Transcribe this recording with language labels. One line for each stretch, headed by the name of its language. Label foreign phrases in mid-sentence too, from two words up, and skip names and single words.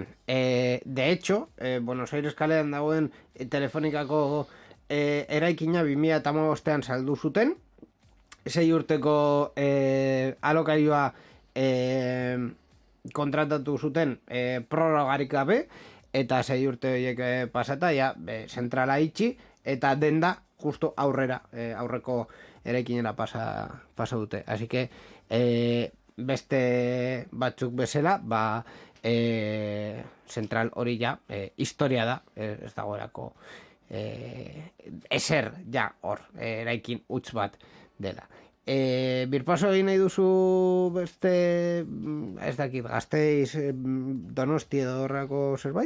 Spanish: De hecho,
Basque: Buenos Aires kalean dagoen telefonikako eraikina 2015ean saldu zuten, 6 urteko alokairua kontratatu zuten prorrogarik gabe, eta 6 urte horiek pasata, zentrala itxi, eta denda justo aurreko eraikinera pasa dute.
Spanish: Así que,
Basque: beste batzuk bezala, zentral hori historia da, ez dagoelako ezer hor, eraikin utz bat dela. Birpaso egin nahi duzu beste, ez dakit, Gasteiz, Donosti edo horrako zerbait?